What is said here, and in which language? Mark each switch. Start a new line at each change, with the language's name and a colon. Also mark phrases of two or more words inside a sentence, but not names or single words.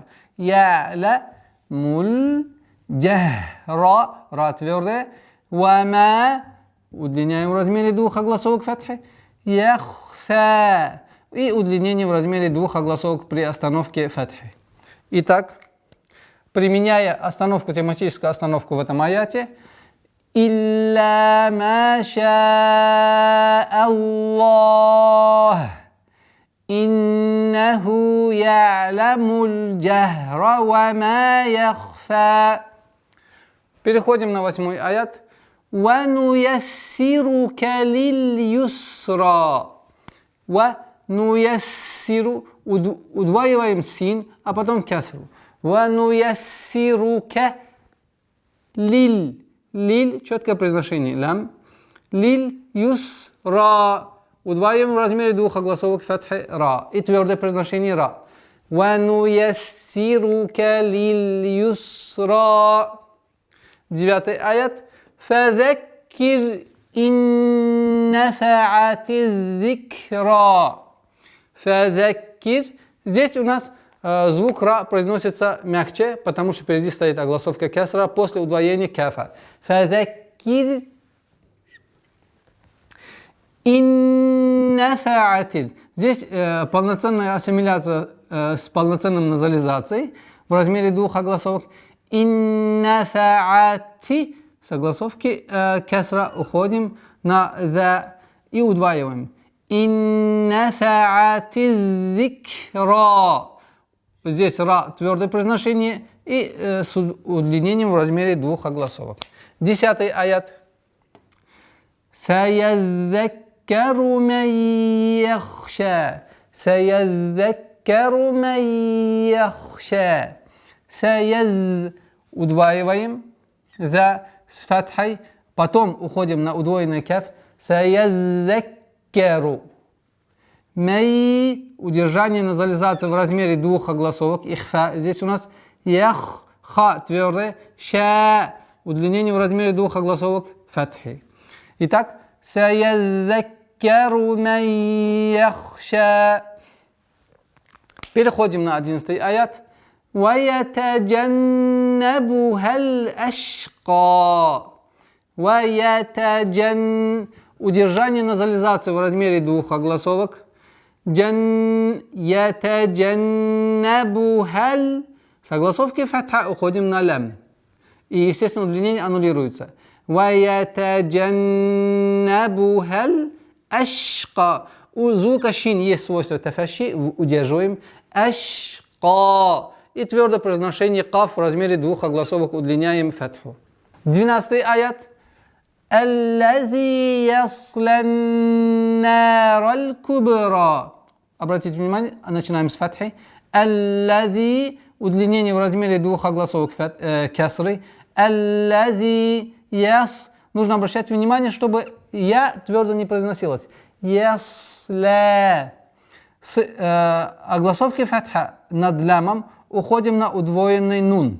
Arabic: يعلم الجهر.
Russian: Ра твердая.
Arabic: وما.
Russian: Удлиняем в размере 2 огласовок фатхи.
Arabic: يخفى.
Russian: И удлинение в размере 2 огласовок при остановке фатхи. Итак, применяя остановку, тематическую остановку в этом аяте.
Arabic: إلا ما شاء الله. إنه يعلم الجهر وما يخفى.
Russian: Переходим на 8 аят.
Arabic: ونيسرك لليسرى. ونيسر.
Russian: Удваиваем син, а потом кясру.
Arabic: ونيسرك لل. لل,
Russian: четкое произношение,
Arabic: لام لليسرى.
Russian: Удваиваем в размере 2 огласовок фатхи ра. И твердое произношение ра.
Arabic: ونيسرك لليسرى.
Russian: 9 аят.
Arabic: فذكر إن نفعت الذكرى. فذكر.
Russian: Здесь у нас звук ра произносится мягче, потому что впереди стоит огласовка кясра после удвоения кафа.
Arabic: فذكر إن نفعت.
Russian: Здесь полноценная ассимиляция с полноценным назализацией в размере 2 огласовок.
Arabic: إن نفعت.
Russian: С огласовки кясра уходим на за и удваиваем.
Arabic: إن نفعت الذكرى.
Russian: Здесь ра твердое произношение и с удлинением в размере 2 огласовок.
Arabic: 10 аят. سيذكر من يخشى. سيذكر من يخشى.
Russian: Удваиваем за с фатхой, потом уходим на удвоенный каф.
Arabic: سيذكر من.
Russian: Удержание назализации в размере 2 огласовок. Ихфа. Здесь у нас ях. Ха твердое.
Arabic: شى.
Russian: Удлинение в размере 2 огласовок. Фатхи. Итак.
Arabic: سيذكر من يخشى.
Russian: Переходим на 11 аят.
Arabic: وَيَتَجَنَّبُهَا الْأَشْقَى.
Russian: Удержание назализации в размере 2 огласовок.
Arabic: يَتَجَنَّبُهَا.
Russian: С огласовки фатха уходим на лям. И, естественно, удлинение аннулируется.
Arabic: وَيَتَجَنَّبُهَا الْأَشْقَى.
Russian: У звука шин есть свойство тафаши. Удерживаем. Ашqa. И твердое произношение каф в размере 2 огласовок удлиняем фатху. 12 аят.
Arabic: الذي يصلى النار الكبرى.
Russian: Обратите внимание, начинаем с фатхи.
Arabic: الذي.
Russian: Удлинение в размере 2 огласовок кясры.
Arabic: الذي يص.
Russian: Нужно обращать внимание, чтобы я твердо не произносилось.
Arabic: يصلى.
Russian: С огласовки фатха над лямом уходим на удвоенный нун.